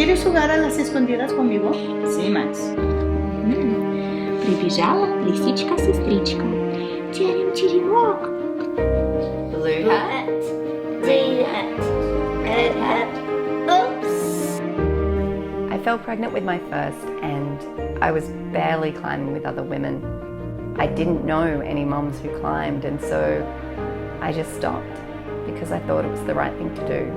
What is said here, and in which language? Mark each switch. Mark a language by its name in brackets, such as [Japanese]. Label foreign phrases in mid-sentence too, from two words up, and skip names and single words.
[Spanish] jugar a las escondidas conmigo? Sí, Max. [Russian] Прибежала лисичка-сестричка. Терем-теремок. [English] Blue hat. Green hat. Red hat. Oops! I fell pregnant with my first and I was barely climbing with other women. I didn't know any mums who climbed, and so I just stopped because I thought it was the right thing to do.